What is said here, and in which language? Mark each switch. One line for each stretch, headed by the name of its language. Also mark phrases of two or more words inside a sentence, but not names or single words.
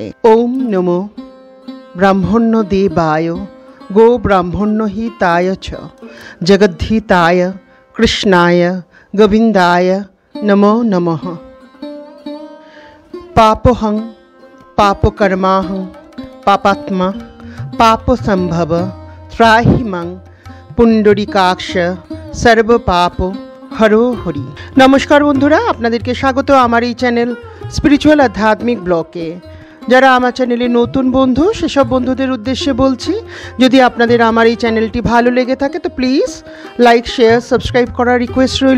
Sanskrit: ओम नमो ब्राह्मण्य देवाय गो ब्राह्मण्य हिताय च जगद्धिताय कृष्णाय गोविंदाय नमो नमः। पापहं पापकर्माहं पापात्मा पाप संभव त्राहि मां पुंडरीकाक्ष सर्व पाप हरो हरि।
Bangla: নমস্কার বন্ধুরা, আপনাদেরকে স্বাগত আমার এই চ্যানেল স্পিরিচুয়াল আধ্যাত্মিক ব্লকে। যারা আমার চ্যানেলে নতুন বন্ধু সেসব বন্ধুদের উদ্দেশ্যে বলছি, যদি আপনাদের আমার এই চ্যানেলটি ভালো লেগে থাকে তো
English: please like share subscribe
Bangla: করার রিকোয়েস্ট রইল।